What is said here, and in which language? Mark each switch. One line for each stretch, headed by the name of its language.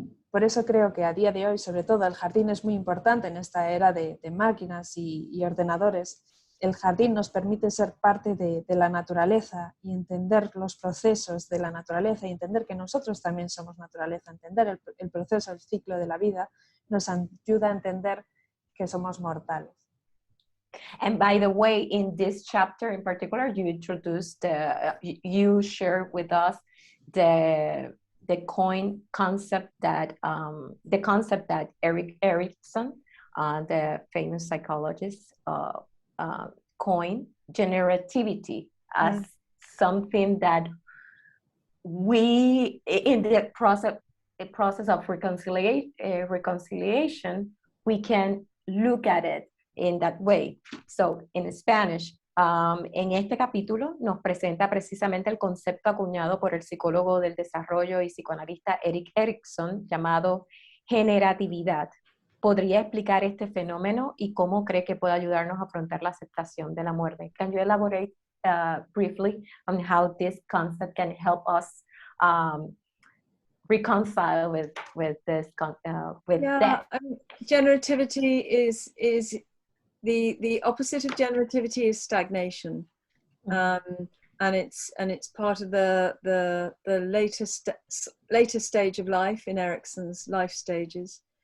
Spanish: Por eso creo que a día de hoy, sobre todo, el jardín es muy importante en esta era de máquinas y ordenadores. El jardín nos permite ser parte de la naturaleza y entender los procesos de la naturaleza y entender que nosotros también somos naturaleza. Entender el proceso, el ciclo de la vida nos ayuda a entender que somos mortales.
English: And by the way, in this chapter in particular, you introduced, you shared with us the concept that Erik Erikson, the famous psychologist, coined generativity as something that we, in the process of reconciliation, we can look at it in that way. So, in Spanish,
Spanish: en este capítulo nos presenta precisamente el concepto acuñado por el psicólogo del desarrollo y psicoanalista Erik Erikson llamado generatividad. ¿Podría explicar este fenómeno y cómo cree que puede ayudarnos a afrontar la aceptación de la muerte?
English: Can you elaborate briefly on how this concept can help us reconcile with this death? Generativity is the opposite of generativity is stagnation, and it's part of the later stage of life in Erikson's life stages.